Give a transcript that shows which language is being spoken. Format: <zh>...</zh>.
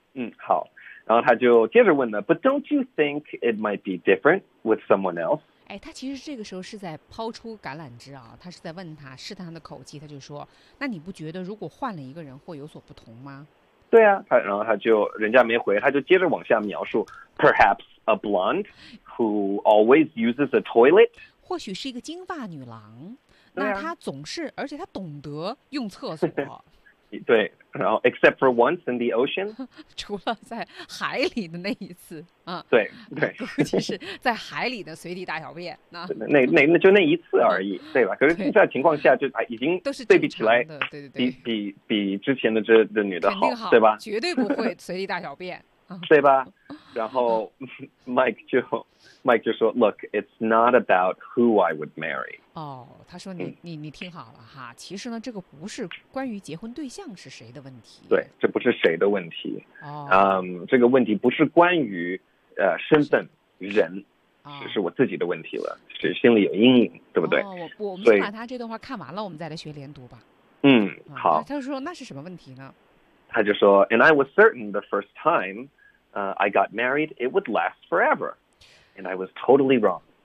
<zh>嗯，好，然后他就接着问了</zh> <en>，But don't you think it might be different with someone else？</en> <zh>哎，他其实这个时候是在抛出橄榄枝啊，他是在问他，试探他的口气，他就说，那你不觉得如果换了一个人会有所不同吗？对啊，然后他就人家没回，他就接着往下描述 ，</zh> <en>Perhaps a blonde who always uses a toilet？</en> <zh>或许是一个金发女郎。那他总是，而且他懂得用厕所。对，然后</zh> <en>except for once in the ocean，</en> <zh>除了在海里的那一次啊。对对，尤其是在海里的随地大小便，那就那一次而已，对吧？可是现在情况下就已经都是对比起来，对对对，比之前的这女的好，对吧？绝对不会随地大小便，对吧？然后Mike 就说</zh> <en>，Look， it's not about who I would marry。</en> <zh>哦，他说你听好了哈，其实呢，这个不是关于结婚对象是谁的问题。对，这不是谁的问题。哦，这个问题不是关于身份人，是我自己的问题了，是心里有阴影，对不对？哦，我们先把他这段话看完了，我们再来学连读吧。嗯，好。他就说那是什么问题呢？他就说</zh> <en>，And I was certain the first time, I got married, it would last forever, and I was totally wrong.</en>